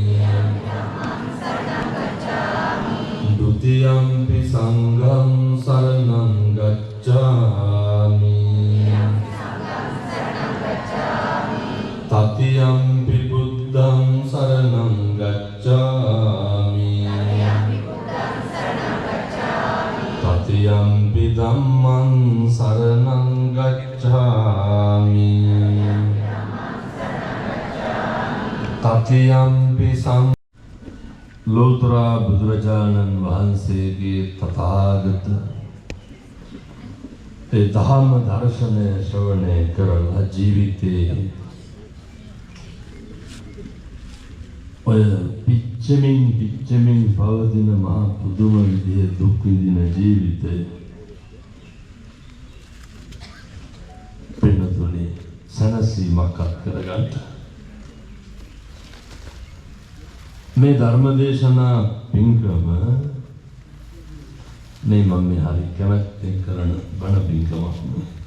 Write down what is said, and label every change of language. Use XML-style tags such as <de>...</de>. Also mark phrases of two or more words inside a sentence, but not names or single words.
<pi>Dutiyampi sangham saranam gacchami Tatiyampi buddham saranam gacchami Tatiyampi dhammam saranam gacchami Tatiyampi sang</pi> <si>ලෝතර බුදුරජාණන් වහන්සේගේ තථාගත ඒ ධම්ම දර්ශනය ශ්‍රවණය කරලා ජීවිතේ ඔය පිච්චෙමින් පවතින මහා පුදුම විදිහේ දුක් විඳින ජීවිතේ වෙනතුනේ සනසීමක් කරගන්න මේ ධර්මදේශනා පින්කම මේ මම හරි කැමැත්තෙන් කරන බණ පින්කමක් නේ.</si>